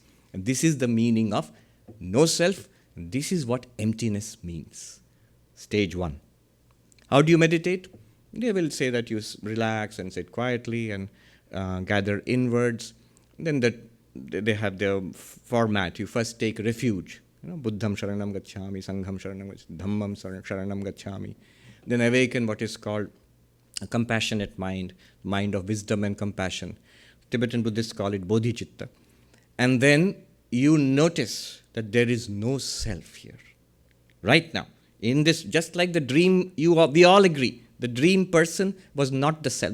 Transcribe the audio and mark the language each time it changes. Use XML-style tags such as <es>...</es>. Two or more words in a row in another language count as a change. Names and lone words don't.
<en>And this is the meaning of no self. And this is what emptiness means. Stage 1. How do you meditate? They will say that you relax and sit quietly and gather inwards. Then they have their format. You first take refuge.</en> <pi>Buddham sharanam gacchami, sangham sharanam gacchami, dhammam sharanam gacchami.</pi> <en>Then awaken what is called a compassionate mind, mind of wisdom and compassion. Tibetan Buddhists call it bodhicitta. And then you notice that there is no self here. Right now, in this, just like the dream, we all agree, the dream person was not the self.</en>